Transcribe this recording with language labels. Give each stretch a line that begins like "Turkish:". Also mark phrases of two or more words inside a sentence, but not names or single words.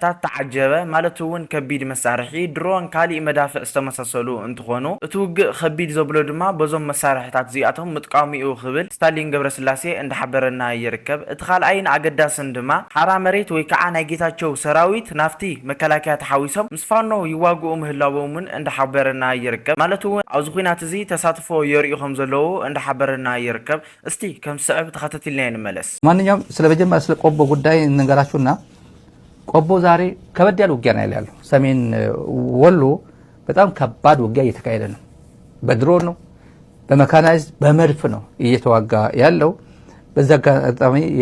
Tigrinya: ዝተዓጀበ ማለት እውን ከቢድ መሳርሒ ድሮን ካሊእ መዳፍዕ ዝተመሳሰሉ እንትኾኑ እቲ ውግእ ከቢድ ዘብሎ ድማ በዞም መሳርሒታት እዚኣቶም ምጥቃሚኡ ክብል ስታሊን ገብረስላሴ እንዳሓበረና ይርከብ። እቲ ካልኣይን ኣገዳስን ድማ ሓራ መሬት ወይ ከዓ ናይ ጌታቸው ሰራዊት ናፍቲ መከላከያ ተሓዊሶም ምስ ፋኖ ይዋግኡ ምህላዎምን እንዳሓበረና ይርከብ። ማለት እውን ኣብዚ ኩናት እዚ ተሳትፎ የርእዩ ዘለው እንዳሓበረና ይርከብ። እስቲ ከም ስዕብ ተኸታተልና እንመለስ።
Amharic: ማንኛውም ስለ መጀመሪያ ስለ ቆቦ ጉዳይ እንገራችሁና ቆቦ ዛሬ ከበድ ያለ ውጊያ ነው ያለው። ሰሜን ወሎ በጣም ከባድ ውጊያ እየተካሄደ ነው። በድሮን ነው፣ በመካናይዝ በመድፍ ነው እየተዋጋ ያለው። በዛ አጋጣሚ